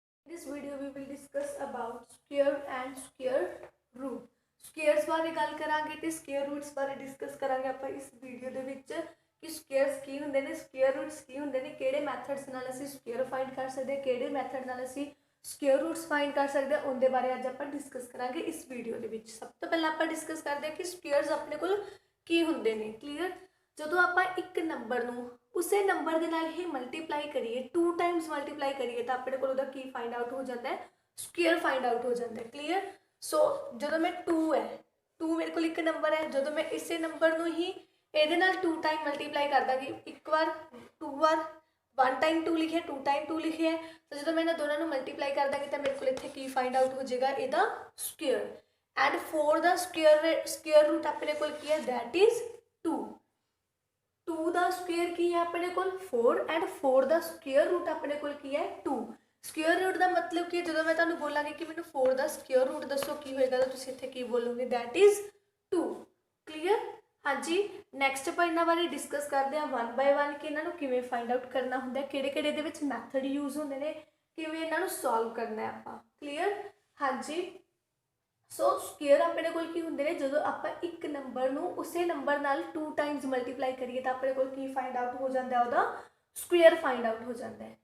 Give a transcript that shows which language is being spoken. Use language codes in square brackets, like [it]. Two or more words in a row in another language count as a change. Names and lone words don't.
[en] this video we will discuss about square and square root. [pa] Squares ਬਾਰੇ ਗੱਲ ਕਰਾਂਗੇ ਤੇ [en] square roots [pa] बारे discuss करांगे ਆਪਾਂ ਇਸ ਵੀਡੀਓ ਦੇ ਵਿੱਚ कि squares ਕੀ ਹੁੰਦੇ ਨੇ, [en] square roots [pa] ਕੀ ਹੁੰਦੇ ਨੇ, ਕਿਹੜੇ methods ਨਾਲ ਅਸੀਂ [en] square find [pa] ਕਰ ਸਕਦੇ ਹਾਂ, ਕਿਹੜੇ method ਨਾਲ ਅਸੀਂ [en] square roots find [pa] ਕਰ ਸਕਦੇ ਹਾਂ, ਉਹਦੇ ਬਾਰੇ ਅੱਜ ਆਪਾਂ discuss ਕਰਾਂਗੇ ਇਸ ਵੀਡੀਓ ਦੇ ਵਿੱਚ। ਸਭ ਤੋਂ ਪਹਿਲਾਂ ਆਪਾਂ discuss ਕਰਦੇ ਹਾਂ ਕਿ squares ਆਪਣੇ ਕੋਲ ਕੀ ਹੁੰਦੇ ਨੇ। ਕਲੀਅਰ? ਜਦੋਂ ਆਪਾਂ ਇੱਕ ਨੰਬਰ ਨੂੰ ਉਸੇ ਨੰਬਰ ਦੇ ਨਾਲ ਹੀ ਮਲਟੀਪਲਾਈ ਕਰੀਏ, 2 [en] times multiply [pa] ਕਰੀਏ ਤਾਂ ਆਪਣੇ ਕੋਲ ਉਹਦਾ ਕੀ [en] find out [pa] ਹੋ ਜਾਂਦਾ ਹੈ, [en] square find out [pa] ਹੋ ਜਾਂਦਾ ਹੈ। ਕਲੀਅਰ? ਸੋ ਜਦੋਂ ਮੈਂ 2 ਹੈ, 2 ਮੇਰੇ ਕੋਲ ਇੱਕ ਨੰਬਰ ਹੈ, ਜਦੋਂ ਮੈਂ ਇਸੇ ਨੰਬਰ ਨੂੰ ਹੀ ਇਹਦੇ ਨਾਲ 2 [en] time multiply [pa] ਕਰ ਦਾਂਗੀ, ਇੱਕ ਵਾਰ 2 ਵਾਰ 1 ਟਾਈਮ 2 ਲਿਖਿਆ, 2 ਟਾਈਮ 2 ਲਿਖਿਆ, ਤਾਂ ਜਦੋਂ ਮੈਂ ਇਹਨਾਂ ਦੋਨਾਂ ਨੂੰ ਮਲਟੀਪਲਾਈ ਕਰ ਦਾਂਗੀ ਤਾਂ ਮੇਰੇ ਕੋਲ ਇੱਥੇ ਕੀ [en] find out [pa] ਹੋ ਜਾਏਗਾ, ਇਹਦਾ ਸਕੁਅਰ। [en] and four [pa] ਦਾ [en] square root [pa] ਆਪਣੇ ਕੋਲ ਕੀ ਹੈ, [en] that is 2. [pa] 2 ਦਾ ਸਕੁਅਰ ਕੀ ਹੈ ਆਪਣੇ ਕੋਲ 4 ਐਂਡ 4 ਦਾ [en] square root [pa] ਆਪਣੇ ਕੋਲ ਕੀ ਹੈ 2। [en] square root [pa] ਦਾ ਮਤਲਬ ਕੀ ਹੈ, ਜਦੋਂ ਮੈਂ ਤੁਹਾਨੂੰ ਬੋਲਾਂਗੀ ਕਿ ਮੈਨੂੰ 4 ਦਾ [en] square root [pa] ਦੱਸੋ ਕੀ ਹੋਏਗਾ ਤਾਂ ਤੁਸੀਂ ਇੱਥੇ ਕੀ ਬੋਲੋਗੇ, [en] that is 2. [pa] ਕਲੀਅਰ? ਹਾਂਜੀ, ਨੈਕਸਟ ਆਪਾਂ ਇਹਨਾਂ ਬਾਰੇ ਡਿਸਕਸ ਕਰਦੇ ਹਾਂ 1 ਬਾਈ 1 ਕਿ ਇਹਨਾਂ ਨੂੰ ਕਿਵੇਂ [en] find out [pa] ਕਰਨਾ ਹੁੰਦਾ, ਕਿਹੜੇ ਕਿਹੜੇ ਇਹਦੇ ਵਿੱਚ [en] method use [pa] ਹੁੰਦੇ ਨੇ, ਕਿਵੇਂ ਇਹਨਾਂ ਨੂੰ ਸੋਲਵ ਕਰਨਾ ਹੈ ਆਪਾਂ। ਕਲੀਅਰ? ਹਾਂਜੀ, ਸੋ ਸਕੁਅਰ ਆਪਣੇ ਕੋਲ ਕੀ ਹੁੰਦੇ ਨੇ, ਜਦੋਂ ਆਪਾਂ ਇੱਕ ਨੰਬਰ ਨੂੰ ਉਸੇ ਨੰਬਰ ਨਾਲ 2 [en] times multiply [pa] ਕਰੀਏ ਤਾਂ ਆਪਣੇ ਕੋਲ ਕੀ [en] find out [pa] ਹੋ ਜਾਂਦਾ ਹੈ, ਉਹਦਾ [en] square find out [pa] ਹੋ ਜਾਂਦਾ ਹੈ।